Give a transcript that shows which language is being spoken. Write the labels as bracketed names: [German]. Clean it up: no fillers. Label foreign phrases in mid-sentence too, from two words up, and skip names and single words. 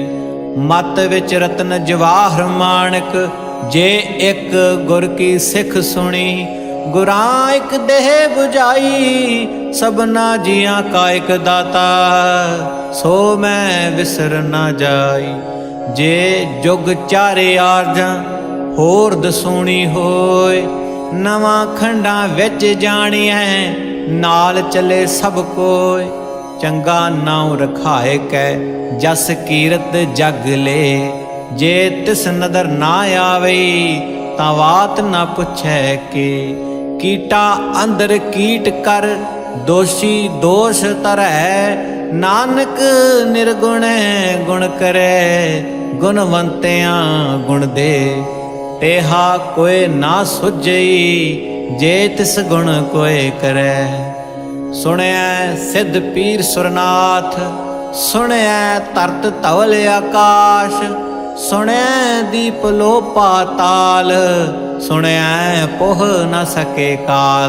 [Punjabi] ਮਤ ਵਿਚ ਰਤਨ ਜਵਾਹਰ ਮਾਣਕ ਜੇ ਇਕ ਗੁਰ ਕੀ ਸਿਖ ਸੁਣੀ। ਗੁਰਾਂ ਇਕ ਦੇਹ ਬੁਝਾਈ ਸਭਨਾ ਜੀਆਂ ਕਾ ਇਕ ਦਾਤਾ। ਸੋ ਮੈਂ ਵਿਸਰ ਨਾ ਜਾਈ। ਜੇ ਜੁਗ ਚਾਰੇ ਆਰਜਾਂ ਹੋਰ ਦਸੂਣੀ ਹੋਇ। ਨਵਾਂ ਖੰਡਾਂ ਵਿਚ ਜਾਣੀਐ ਨਾਲ ਚਲੇ ਸਭ ਕੋਇ। ਚੰਗਾ ਨਾਮ ਰਖਾਇ ਕੈ ਜਸ ਕੀਰਤ ਜਗ ਲੇ। ਜੇ ਤਿਸ ਨਦਰ ਨਾ ਆਵਈ ਤਾਂ ਵਾਤ ਨਾ ਪੁਛੈ ਕੇ। ਕੀਟਾ ਅੰਦਰ ਕੀਟ ਕਰ ਦੋਸ਼ੀ ਦੋਸ਼ ਤਰੈ। ਨਾਨਕ ਨਿਰਗੁਣ ਗੁਣ ਕਰੇ ਗੁਣਵੰਤਿਆਂ ਗੁਣ ਦੇ। ਤੇਹਾ ਕੋਈ ਨਾ ਸੁਝਈ ਜੇ ਤਿਸ ਗੁਣ ਕੋਈ ਕਰੇ। ਸੁਣਿਆ ਸਿੱਧ ਪੀਰ ਸੁਰਨਾਥ, ਸੁਣਿਆ ਤਰਤ ਧਵਲ ਆਕਾਸ਼, ਸੁਣਿਆ ਦੀਪ ਲੋ ਪਾਤਾਲ, ਸੁਣਿਆ ਪੋਹ ਨ ਸਕੇ ਕਾਲ।